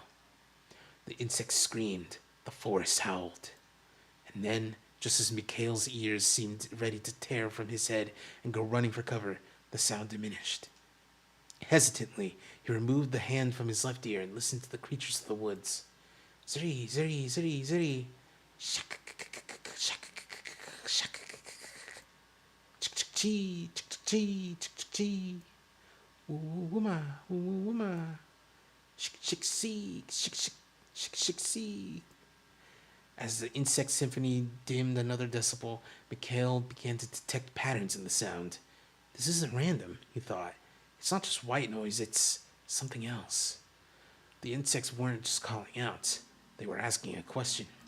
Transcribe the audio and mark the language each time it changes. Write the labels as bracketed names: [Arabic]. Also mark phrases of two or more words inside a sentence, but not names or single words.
[English] The insects screamed, the forest howled. And then, just as Mikhail's ears seemed ready to tear from his head and go running for cover, the sound diminished. Hesitantly, he removed the hand from his left ear and listened to the creatures of the woods. Ziri, ziri, ziri, ziri. Shak, shak, shak, chi, chi, chi, wooma, wooma, shik, shik, see, shik, shik, shik, shik, see. As the insect symphony dimmed another decibel, Mikhail began to detect patterns in the sound. This isn't random, he thought. It's not just white noise, it's something else. The insects weren't just calling out, they were asking a question.